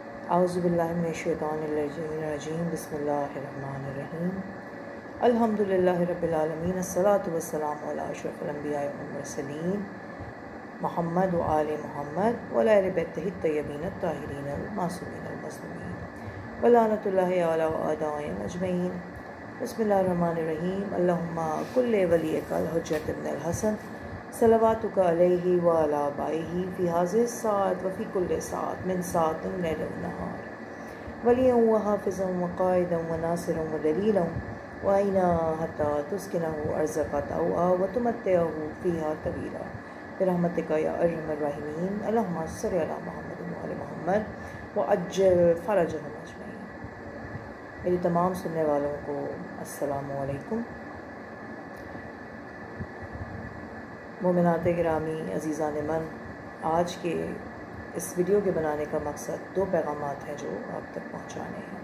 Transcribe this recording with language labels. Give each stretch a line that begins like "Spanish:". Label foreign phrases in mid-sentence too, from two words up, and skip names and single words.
Arabic: اعوذ باللہ من الشیطان الرجیم بسم اللہ الرحمن الرحیم الحمدللہ رب العالمین الصلاۃ والسلام علی اشرف الانبیاء والمرسلین محمد و آل محمد وعلی اہل بیتہ الطیبین الطاہرین المعصومین المظلومین ولعنۃ اللہ علی اعدائہم اجمعین۔ بسم اللہ الرحمن الرحیم۔ اللہم کل ولیک الحجۃ ابن الحسن صلواتک علیہ وعلی آبائہ فی ہذہ الساعۃ وفی کل ساعۃ من ساعۃ لیل و نہار ولیٰ و حافظا و قائدا و ناصرا و دلیلا وعینا حتی تسکنہ ارضک طوعا و تمتعہ فیہا طویلا برحمتک یا ارحم الراحمین۔ اللہم صل علی محمد و آل محمد وعجل فرجہم اجمعین۔
Urdu: میری تمام سننے والوں کو
Arabic: السلام علیکم۔
Persian: مومنات گرامی، عزیزان من،
Urdu: آج کے اس ویڈیو کے بنانے کا مقصد دو پیغامات ہیں جو آپ تک پہنچانے ہیں۔